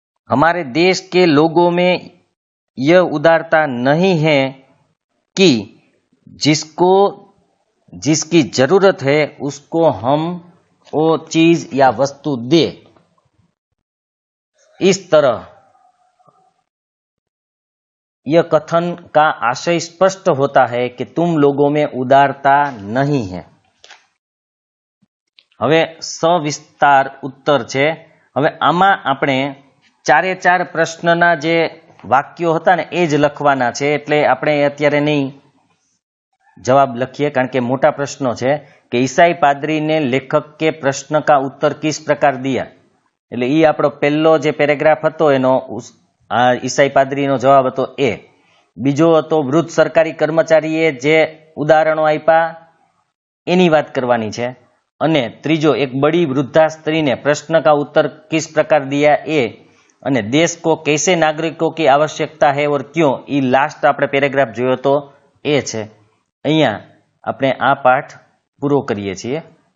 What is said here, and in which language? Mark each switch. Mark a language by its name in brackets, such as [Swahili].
[Hindi] हमारे देश के लोगों में यह उदारता नहीं है कि जिसकी जरूरत है उसको हम वो चीज या वस्तु दे। इस तरह यह कथन का आशय स्पष्ट होता है कि तुम लोगों में उदारता नहीं है। [Gujarati] હવે સવિસ્તાર ઉત્તર છે। હવે આમાં આપણે ચારે ચાર પ્રશ્નના જે વાક્યો હતા ને એ જ લખવાના છે, એટલે આપણે અત્યારે નહીં જવાબ લખીએ કારણ કે મોટા પ્રશ્નો છે કે [Hindi] ईसाई पादरी ने लेखक के प्रश्न का उत्तर किस प्रकार दिया, [Gujarati] એટલે એ આપણો પહેલો જે પેરેગ્રાફ હતો એનો ईसाई पादरीનો જવાબ હતો એ। બીજો હતો વૃદ્ધ સરકારી કર્મચારીએ જે ઉદાહરણો આપ્યા એની વાત કરવાની છે। અને ત્રીજો એક [Hindi] बड़ी वृद्धा स्त्री ने प्रश्न का उत्तर किस प्रकार दिया [Gujarati] ए, અને [Hindi] देश को कैसे नागरिकों की आवश्यकता है और क्यों, [Gujarati] ई लास्ट આપણે પેરેગ્રાફ જોયો તો એ છે। અહીંયા આપણે આ પાઠ પૂરો કરીએ છીએ।